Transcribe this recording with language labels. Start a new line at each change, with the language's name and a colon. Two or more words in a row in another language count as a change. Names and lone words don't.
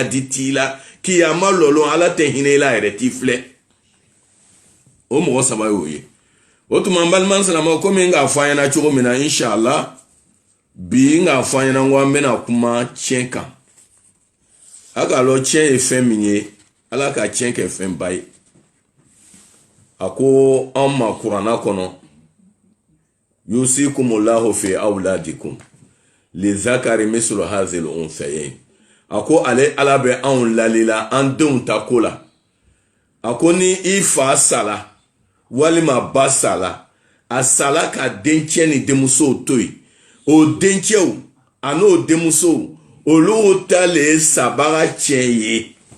Bambara: di t'i la kiyama lɔlɔn ala tɛ hinɛ i la yɛrɛ t'i filɛ o mɔgɔ saba y'o ye o tuma n baliman silamaw komi n k'a fɔ an ɲɛna cogo min na inshallah bi n k'a fɔ an ɲɛna n ko an bɛna kuma tiɲɛ kan a k'a lɔn tiɲɛ ye fɛn min ye ala ka tiɲɛ kɛ fɛn ba ye a ko an ma kuranna kɔnɔ
Arabic: يوصيكم الله في أولادكم للذكر مثل حظ الأنثيين
Bambara: a ko ale ala bɛ anw lalila an denw ta ko la a ko ni i fa sala walima ba sala a sala ka dencɛ ni denmusow to yen o dencɛw a n'o denmusow olu ta le ye sabaga tiɲɛ ye